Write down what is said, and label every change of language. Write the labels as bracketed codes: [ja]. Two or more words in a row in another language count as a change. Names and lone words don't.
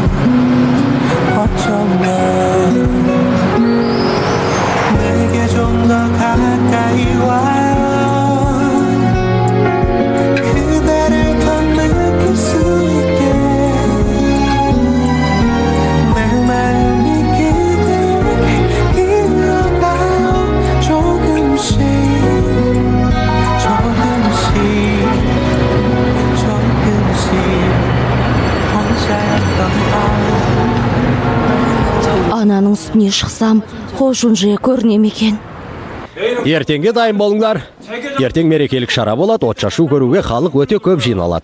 [ko] 어쩌면 내게 좀 더 가까이 와요 그대를 더 느낄 수 있게 내 마음이 그대에게 이어가요 조금씩 [kk] Ананың үстіне шықсам, Хожунжия көріне ме екен? Ертеңге дайын болыңдар. Ертең мерекелік шара болады, отшашу көруге халық өте көп жиналады.